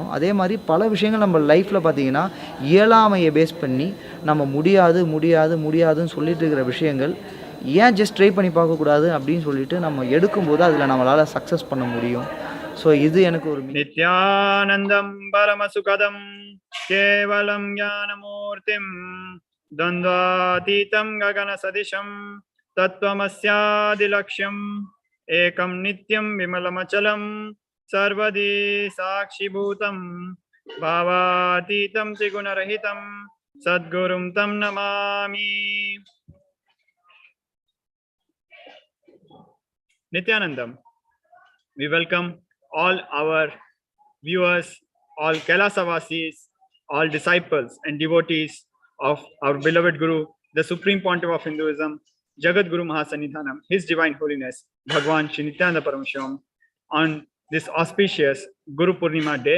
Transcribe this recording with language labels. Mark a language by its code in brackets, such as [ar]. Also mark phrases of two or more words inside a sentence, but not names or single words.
[ta] அதே மாதிரி பல விஷயங்கள் நம்ம லைஃப்பில் பார்த்திங்கன்னா இயலாமையை பேஸ் பண்ணி நம்ம முடியாதுன்னு சொல்லிட்டு இருக்கிற விஷயங்கள் ஏன் [en] just try [ta] பண்ணி பார்க்கக்கூடாது அப்படின்னு சொல்லிட்டு நம்ம எடுக்கும்போது அதில் நம்மளால் சக்ஸஸ் பண்ண முடியும். ஸோ இது எனக்கு ஒரு [sa] नित्यानन्दं परमसुखदं केवलं ज्ञानमूर्तिम् द्वन्द्वातीतं गगनसदिशं तत्त्वमस्यादिलक्ष्यम् एकं नित्यं विमलमचलं सर्वदी साक्षिभूतं भावातीतं त्रिगुणरहितं सद्गुरुं तं नमामि. [en] Nithyanandam, we welcome all our viewers, all Kailasa Vasis, all disciples and devotees of our beloved Guru, the Supreme Pontiff of Hinduism, Jagat Guru Mahasannidhanam, His Divine Holiness, Bhagwan Shri Nithyananda Paramashivam, on this auspicious Guru Purnima day.